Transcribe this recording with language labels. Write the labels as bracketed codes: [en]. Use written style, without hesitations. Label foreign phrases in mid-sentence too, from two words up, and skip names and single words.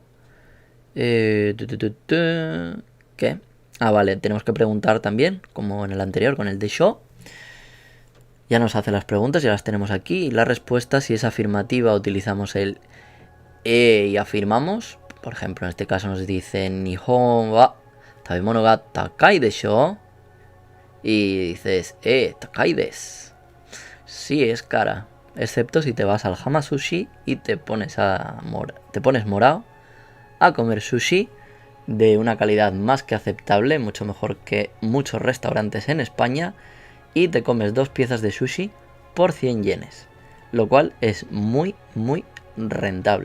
[es] ¿Qué? Ah, vale, tenemos que preguntar también, como en el anterior, con el de Sho. Ya nos hace las preguntas, ya las tenemos aquí. Y la respuesta, si es afirmativa, utilizamos el y afirmamos. Por ejemplo, en este caso nos dice [ja] 日本は食べ物が高いでしょう. [es] Y dices, [ja] 高いです. [es] Sí, es cara. Excepto si te vas al Hama Sushi y te pones morado a comer sushi de una calidad más que aceptable, mucho mejor que muchos restaurantes en España, y te comes 2 piezas de sushi por 100 yenes, lo cual es muy, muy rentable.